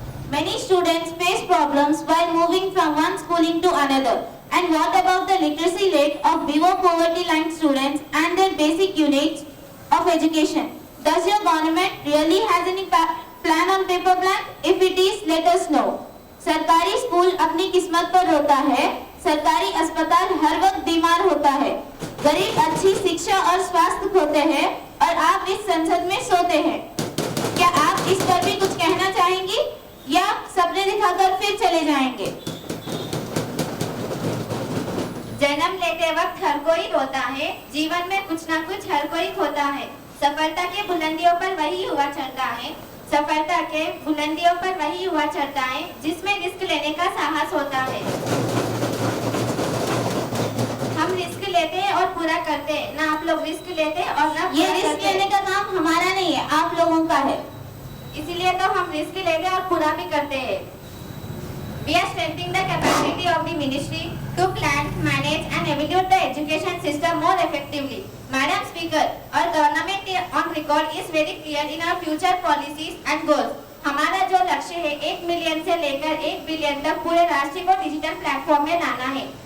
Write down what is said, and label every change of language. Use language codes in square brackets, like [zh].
[en] Many students face problems while moving from one schooling to another. And what about the literacy rate of below poverty line students and their basic units of education? Does your government really has any plan on paper plan? If it is, let us know. [hi] सरकारी school अपनी किस्मत पर रोता है, सरकारी अस्पताल हर वक्त बीमार होता है, गरीब अच्छी शिक्षा और स्वास्थ्य खोते हैं और आप इस संसद में सोते हैं। क्या आप इस पर भी कुछ कहना चाहेंगी या सपने दिखाकर फिर चले जाएंगे? जन्म लेते वक्त हर कोई रोता है, जीवन में कुछ ना कुछ हर कोई खोता है। सफलता के बुलंदियों पर वही हुआ चढ़ता है, सफलता के बुलंदियों पर वही हुआ चढ़ता है जिसमें रिस्क लेने का साहस होता है। हम रिस्क लेते हैं और पूरा करते हैं, ना आप लोग रिस्क लेते और ना ये पूरा रिस्क करते। लेने का काम हमारा नहीं है, आप लोगों का है। इसीलिए तो हम रिस्क लेते और पूरा भी करते हैं। [en] We are strengthening the capacity of the ministry to plan, manage and evaluate the education system more effectively. Madam Speaker, our government on record is very clear in our future policies and goals. [hi] हमारा जो लक्ष्य है 1 million से लेकर 1 billion तक पूरे राष्ट्र को डिजिटल प्लेटफॉर्म में लाना है।